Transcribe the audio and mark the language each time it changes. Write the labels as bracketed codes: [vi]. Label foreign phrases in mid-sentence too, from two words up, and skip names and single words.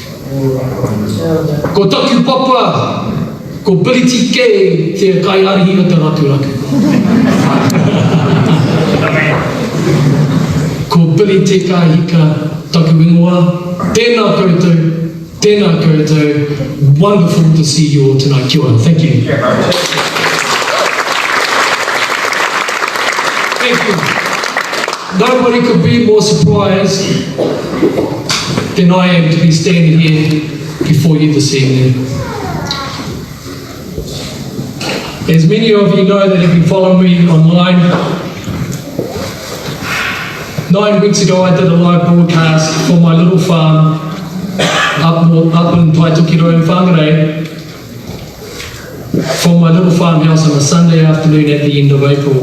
[mi] Ko taku papa, ko Billy Kay, te kai arihi o te raturaku. Ko Billy te Kahika, taku ingoa, tēnā koutou, [en] wonderful to see you all tonight. [mi] Kia ora, [en] thank you. Thank you. Nobody could be more surprised than I am to be standing here before you this evening. As many of you know that have been following me online, 9 weeks ago I did a live broadcast for my little farm up in Taitokiro in Whangarei, from my little farmhouse on a Sunday afternoon at the end of April.